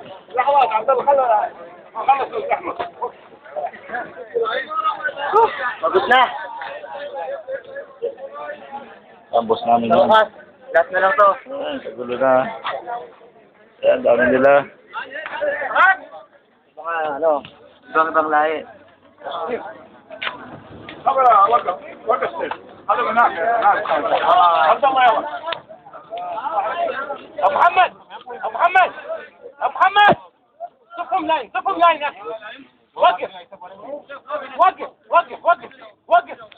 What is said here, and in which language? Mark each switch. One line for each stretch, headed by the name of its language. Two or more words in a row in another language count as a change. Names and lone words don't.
Filipino: Bagus na. Ang boss namin yan. Last na lang to. Kagulo na. Yan, dami nila. Mga ano, ibang lahi.
Arabic: أبو محمد أبو محمد أبو محمد صفهم لاين صفهم لاين يا أخي وقف وقف وقف وقف وقف